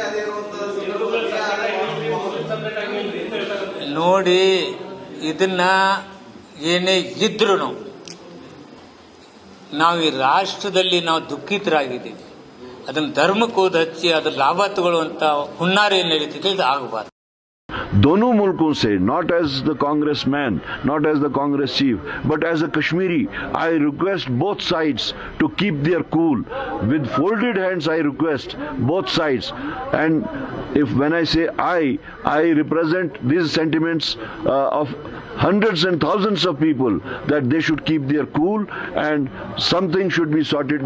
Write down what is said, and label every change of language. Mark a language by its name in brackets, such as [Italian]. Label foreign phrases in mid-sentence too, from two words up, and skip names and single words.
[Kannada] ನೋಡಿ, ಇದನ್ನ ಏನೇ ಇದ್ರು ನಾವು ಈ ರಾಷ್ಟ್ರದಲ್ಲಿ ನಾವು ದುಃಖಿತರಾಗಿದ್ದೀವಿ. ಅದನ್ನು ಧರ್ಮಕ್ಕೆ ಹೋದ ಹಚ್ಚಿ ಅದ್ರ ಲಾಭ ತಗೊಳ್ಳುವಂತ ಹುನ್ನಾರ ಏನು ನಡೀತಿದೆ, ಇದು ಆಗಬಾರ್ದು. [Hindi] दोनों मुल्कों से, [English] not as the congressman, not as the Congress chief, but as a Kashmiri, I request both sides to keep their cool. With folded hands, I request both sides. And when I say I represent these sentiments of hundreds and thousands of people, that they should keep their cool and something should be sorted.